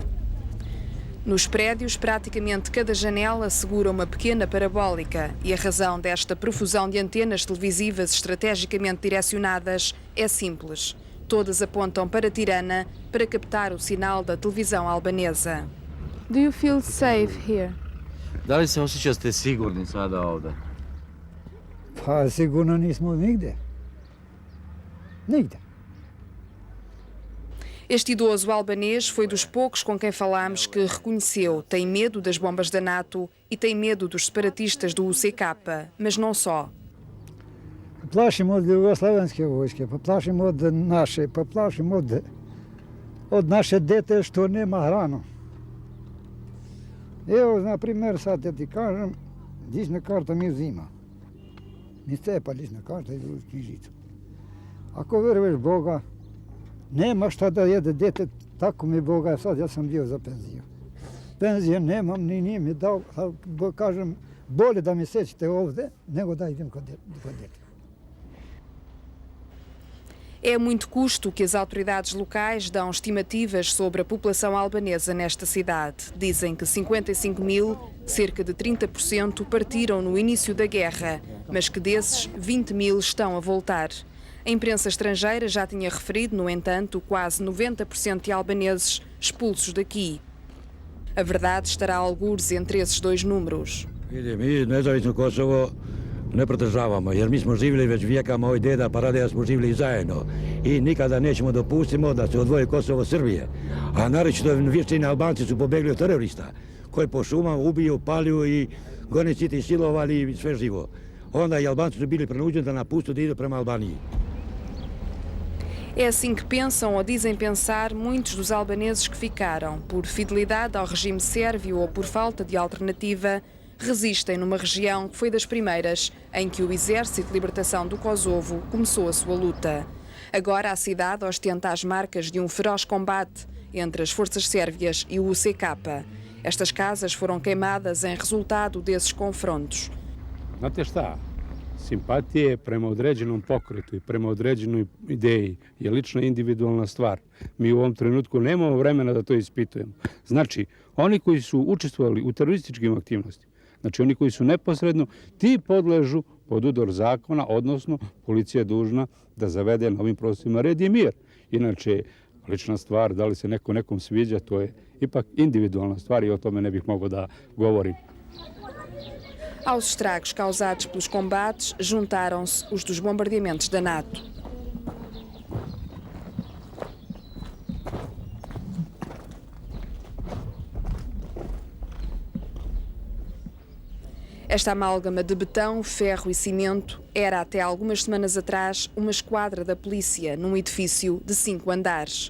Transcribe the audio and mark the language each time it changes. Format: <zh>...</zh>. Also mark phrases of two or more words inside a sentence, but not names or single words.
<pt>Nos prédios, praticamente cada janela segura uma pequena parabólica e a razão desta profusão de antenas televisivas estrategicamente direcionadas é simples. Todas apontam para Tirana para captar o sinal da televisão albanesa.</pt> <en>Do you feel safe here?</en> <sr>Da li se osjećate sigurni sada ovdje? Pa sigurno nismo nigde. Nigde.</sr> <pt>Este idoso albanês foi dos poucos com quem falámos que reconheceu, tem medo das bombas da NATO e tem medo dos separatistas do UCK, mas não só.</pt> <sr>Plašimo od jugoslavenske vojske, pa plašimo od naše, pa plašimo od naše dete što nema hranu. Evo, na primjer, sad ja ti kažem, lična karta mi uzima. Mi cepa lična karta i knjižicu. Ako veruješ Boga, nema šta da jede dete, tako mi Boga, sad ja sam bio za penziju. Penzije nemam, ni nije mi dao, kažem, bolje da mi sećete ovde, nego da idem kod dete.</sr> <pt>É a muito custo que as autoridades locais dão estimativas sobre a população albanesa nesta cidade. Dizem que 55.000, cerca de 30%, partiram no início da guerra, mas que desses, 20.000 estão a voltar. A imprensa estrangeira já tinha referido, no entanto, quase 90% de albaneses expulsos daqui. A verdade estará a algures entre esses 2 números.</pt> <sr>Mi nezavisno Kosovo ne podržavamo, jer mi smo živjeli već vijeka, moj deda pa radija smo živjeli zajedno i nikada nećemo dopustimo da se odvoji Kosovo od Srbije. A naročito vještini Albanci su pobegli od terorista koji po šumama ubiju, palju i goniciti silovali i sve živo. Onda i Albanci su bili prinuđeni da napustu da idu prema Albaniji.</sr> <pt>É assim que pensam ou dizem pensar muitos dos albaneses que ficaram, por fidelidade ao regime sérvio ou por falta de alternativa, resistem numa região que foi das primeiras em que o Exército de Libertação do Kosovo começou a sua luta. Agora a cidade ostenta as marcas de um feroz combate entre as forças sérvias e o UCK. Estas casas foram queimadas em resultado desses confrontos.</pt> <sr>Znate šta, simpatije prema određenom pokretu i prema određenoj ideji je lično individualna stvar. Mi u ovom trenutku nemamo vremena da to ispitujemo. Znači, oni koji su učestvovali u terorističkim aktivnostima, znači oni koji su neposredno, ti podležu pod udar zakona, odnosno policija je dužna da zavede na ovim prostorima red i mir. Inače, lična stvar, da li se neko nekom sviđa, to je ipak individualna stvar i o tome ne bih mogao da govorim.</sr> <pt>Aos estragos causados pelos combates juntaram-se os dos bombardeamentos da NATO. Esta amálgama de betão, ferro e cimento era até algumas semanas atrás uma esquadra da polícia num edifício de 5 andares.</pt>